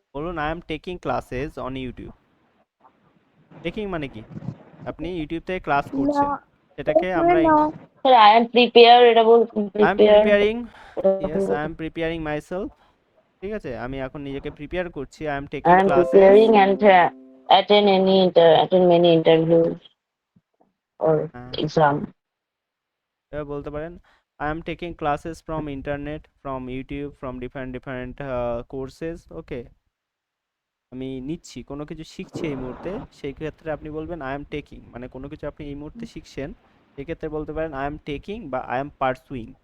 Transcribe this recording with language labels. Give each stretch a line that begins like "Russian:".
English: বলুন I am taking classes on YouTube.
Bangla: Taking মানে কি, আপনি ইউটিউব থেকে ক্লাস না, করছেন, সেটাকে মানে আমরা না।
English: sir I am prepare,
Bangla: এটা বল
English: I am prepare. Preparing, yes I am preparing myself.
Bangla: ঠিক আছে, আমি এখন নিজেকে প্রিপেয়ার করছি,
English: I am taking I am classes. preparing and attend many interviews or exam.
Bangla: এবার বলতে পারেন
English: I am taking classes from internet, from YouTube, from different courses.
Bangla: ওকে, আমি নিচ্ছি, কোনো কিছু শিখছি এই মুহূর্তে, সেই ক্ষেত্রে আপনি বলবেন
English: I am taking,
Bangla: মানে কোনো কিছু আপনি এই মুহূর্তে শিখছেন, সেক্ষেত্রে বলতে পারেন আই এম টেকিং বা
English: I am pursuing.